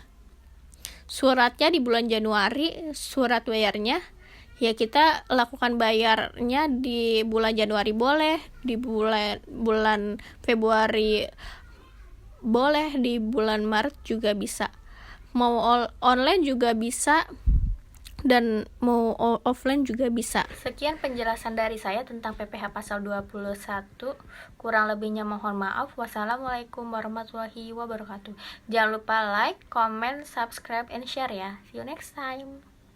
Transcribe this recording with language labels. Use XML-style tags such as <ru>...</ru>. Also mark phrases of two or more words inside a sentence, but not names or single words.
<id>Suratnya di bulan Januari, surat bayarnya ya kita lakukan bayarnya di bulan Januari boleh, di bulan Februari boleh, di bulan Maret juga bisa. Mau online juga bisa dan mau offline juga bisa. Sekian penjelasan dari saya tentang PPh pasal 21. Kurang lebihnya mohon maaf. Wassalamualaikum warahmatullahi wabarakatuh. Jangan lupa</id> <en>like, comment, subscribe, and share</en> <id>ya.</id> <en>See you next time.</en>